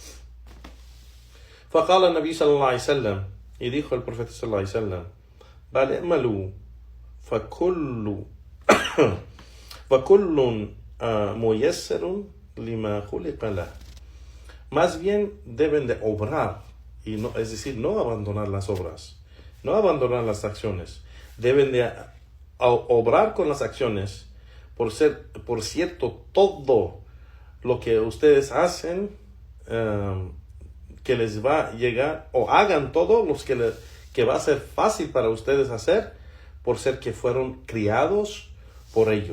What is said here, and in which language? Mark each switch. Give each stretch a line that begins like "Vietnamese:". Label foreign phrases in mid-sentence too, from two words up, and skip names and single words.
Arabic: فقال النبي صلى الله عليه وسلم,
Spanish: y dijo el profeta
Arabic: صلى الله عليه وسلم: بل اعملوا فكل ميسر لما خلق له.
Spanish: Más bien deben de obrar, y no, es decir, no abandonar las obras, no abandonar las acciones. Deben de obrar con las acciones. Por cierto, todo lo que ustedes hacen, que les va a llegar, o hagan todo los que va a ser fácil para ustedes hacer, por ser que fueron criados por ello.